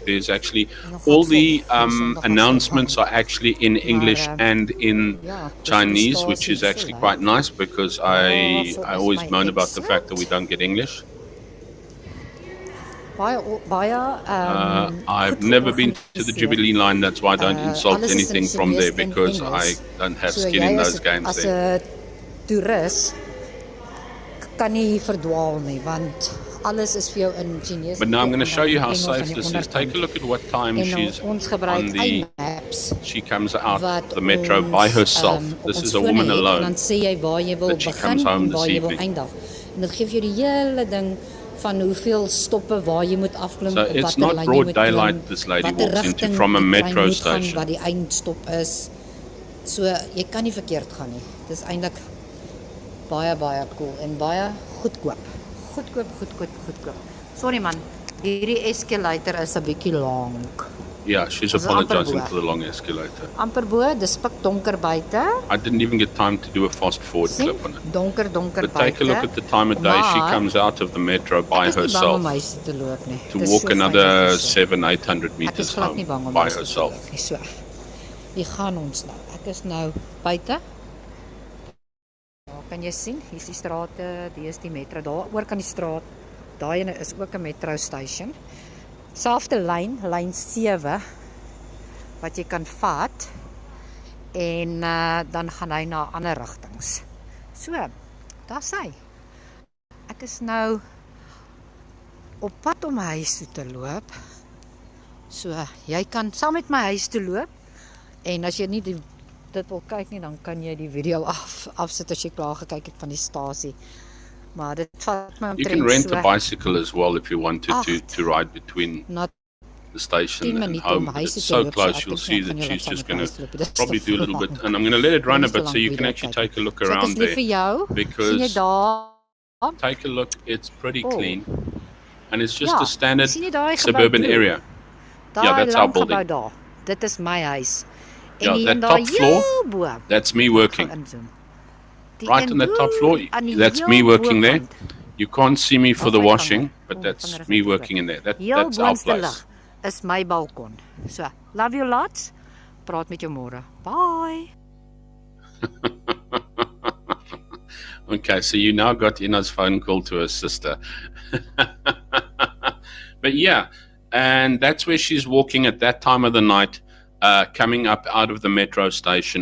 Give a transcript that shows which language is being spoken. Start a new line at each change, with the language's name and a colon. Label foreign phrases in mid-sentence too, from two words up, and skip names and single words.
English: There's actually all the announcements are actually in English and in Chinese, which is actually quite nice, because I always moan about the fact that we don't get English. I've never been to the Jubilee line. That's why I don't insult anything from there, because I don't have skin in those games there.
Afrikaans: Toerist kan nie verdwaal nie, want alles is vir jou in Chinese.
English: But now I'm going to show you how safe this is. Take a look at what time she's on the... She comes out of the metro by herself. This is a woman alone that she comes home this evening.
Afrikaans: En dit gee vir jou die hele ding van hoeveel stoppe waar jy moet afklim.
English: So it's not broad daylight this lady walks into from a metro station.
Afrikaans: Wat die eindstop is. So jy kan nie verkeerd gaan nie. Dis eintlik baie cool en baie goedkoop. Goedkoop. Sorry man, hierdie escalator is 'n bietjie lank.
English: Yeah, she's apologizing for the long escalator.
Afrikaans: Amper bo, dis pik donker buite.
English: I didn't even get time to do a fast forward clip on it.
Afrikaans: Donker
English: But take a look at the time of day she comes out of the metro by herself to walk another 700-800 meters home by herself.
Afrikaans: So, hier gaan ons nou. Ek is nou buite. Kan jy sien, hier is die strate, die is die metro, daar oor kan die straat, daai ene is ook 'n
English: metro station.
Afrikaans: Selfde lyn 7, wat jy kan vat, en dan gaan hy na ander rigtings. So, daar's hy. Ek is nou op pad om my huis toe te loop. So, jy kan saam met my huis toe loop, En as jy nie dit wil kyk nie, dan kan jy die video afsit as jy klaar gekyk het van die stasie. Maar dit vat my
English: You can
Afrikaans: omtrent
English: rent so a bicycle as well if you wanted to ride between
Afrikaans: na
English: the station
Afrikaans: 10
English: and
Afrikaans: minute
English: home.
Afrikaans: om
English: But
Afrikaans: huis
English: it's
Afrikaans: te
English: so
Afrikaans: loop,
English: close,
Afrikaans: ek
English: you'll
Afrikaans: dink
English: see
Afrikaans: nie, ek
English: that
Afrikaans: gaan
English: she's
Afrikaans: julle
English: just
Afrikaans: van
English: going
Afrikaans: my
English: to
Afrikaans: huis loop, dit is
English: probably
Afrikaans: te
English: do a little bit.
Afrikaans: lank.
English: And I'm going to let it run a
Afrikaans: Dit is te
English: bit so
Afrikaans: lank
English: you can
Afrikaans: video
English: actually
Afrikaans: kyk.
English: take a look
Afrikaans: So ek is
English: around
Afrikaans: lief vir
English: there.
Afrikaans: jou. Sien jy
English: Because
Afrikaans: daar?
English: take a look, it's pretty Oh. clean. And it's just
Afrikaans: Ja,
English: a standard
Afrikaans: sien jy daai gebou
English: suburban
Afrikaans: blue?
English: area.
Afrikaans: Daai
English: Yeah, that's our
Afrikaans: lang gebou
English: building.
Afrikaans: daar. Dit is my huis. En
English: Yeah,
Afrikaans: die
English: that
Afrikaans: een daar
English: top floor,
Afrikaans: heel bo.
English: That's me
Afrikaans: Ek
English: working.
Afrikaans: gaan inzoom. Die
English: Right
Afrikaans: een
English: on that top
Afrikaans: boer
English: floor,
Afrikaans: aan die
English: that's
Afrikaans: heel
English: me working there.
Afrikaans: bokant.
English: You can't see me for
Afrikaans: Ag,
English: the
Afrikaans: my
English: washing,
Afrikaans: vinger.
English: but
Afrikaans: O, my
English: that's
Afrikaans: vinger is
English: me
Afrikaans: net oop.
English: working in there.
Afrikaans: Heel
English: That's our
Afrikaans: boonste
English: place.
Afrikaans: lig is my balkon.
English: So, love you lots.
Afrikaans: Praat met jou môre.
English: Bye. Okay, so you now got Ina's phone call to her sister. But yeah, and that's where she's walking at that time of the night, coming up out of the metro station.